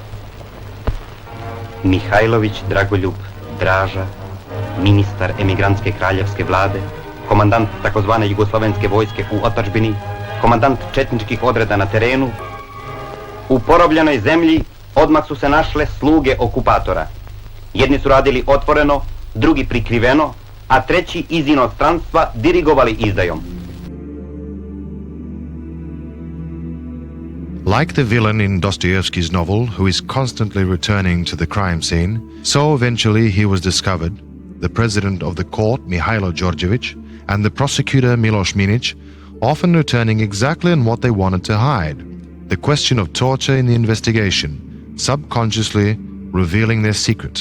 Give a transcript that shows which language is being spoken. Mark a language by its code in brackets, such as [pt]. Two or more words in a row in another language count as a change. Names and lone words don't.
[sr] Mihailović Dragoljub Draža, ministar emigrantske kraljevske vlade, komandant takozvane jugoslovenske vojske u otadžbini, komandant četničkih odreda na terenu. U porobljenoj zemlji odmah su se našle sluge okupatora. Jedni su radili otvoreno, drugi prikriveno, a treći iz inostranstva dirigovali izdajom. [en] Like the villain in Dostoevsky's novel, who is constantly returning to the crime scene, so eventually he was discovered, the president of the court, Mihailo Đorđević, and the prosecutor, Miloš Minić, often returning exactly on what they wanted to hide, the question of torture in the investigation, subconsciously revealing their secret.